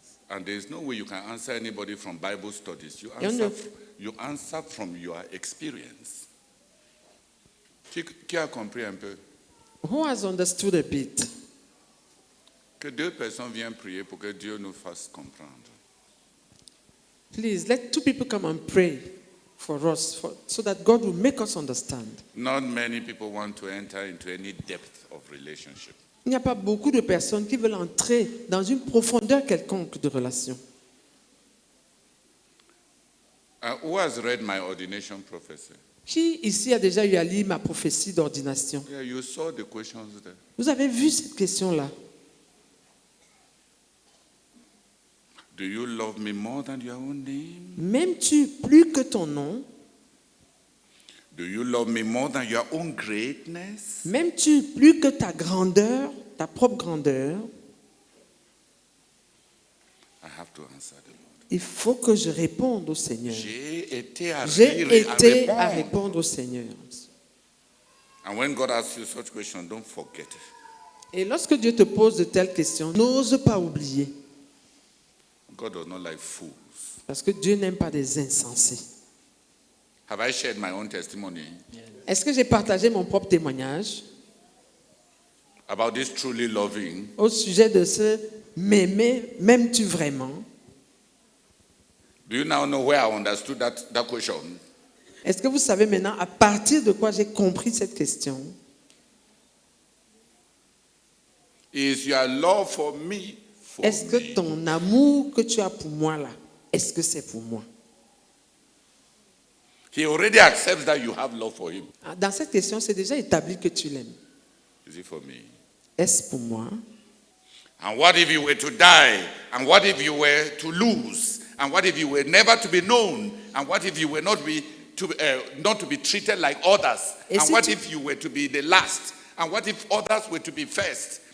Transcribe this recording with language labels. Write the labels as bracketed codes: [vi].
[en] And there is no way you can answer anybody from Bible studies. [fr] Et on ne- [en] You answer from your experience. [fr] Qui a compris un peu? [en] Who has understood a bit? [fr] Que 2 personnes viennent prier pour que Dieu nous fasse comprendre. [en] Please, let 2 people come and pray for us so that God will make us understand. Not many people want to enter into any depth of relationship. [fr] Il n'y a pas beaucoup de personnes qui veulent entrer dans une profondeur quelconque de relation. [en] Who has read my ordination prophecy? [fr] Qui ici a déjà eu à lire ma prophétie d'ordination? [en] Yeah, you saw the questions there. [fr] Vous avez vu cette question-là? [en] Do you love me more than your own name? [fr] M'aimes-tu plus que ton nom? [en] Do you love me more than your own greatness? [fr] M'aimes-tu plus que ta grandeur, ta propre grandeur? [en] I have to answer the Lord. [fr] Il faut que je réponde au Seigneur. J'ai été à J'ai rire et été à à répondre. répondre au Seigneur. [en] And when God asks you such questions, don't forget. [fr] Et lorsque Dieu te pose de telles questions, n'ose pas oublier. [en] God does not like fools. [fr] Parce que Dieu n'aime pas des insensés. [en] Have I shared my own testimony [fr] Est-ce que j'ai partagé mon propre témoignage [en] about this truly loving? [fr] au sujet de ce m'aimer, m'aimes-tu vraiment? [en] Do you now know where I understood that question? [fr] Est-ce que vous savez maintenant à partir de quoi j'ai compris cette question? [en] Is your love for me for [fr] Est-ce que [en] me? [fr] ton amour que tu as pour moi là, est-ce que c'est pour moi? [en] He already accepts that you have love for him. [fr] Dans cette question, c'est déjà établi que tu l'aimes. [en] Is it for me? [fr] Est-ce pour moi? [en] And what if you were to die? And what if you were to lose? And what if you were never to be known? And what if you were not to be treated like others? [fr] Et [en] And [fr] si [en] what [fr] tu- [en] if you were to be the last? And what if others were to be first?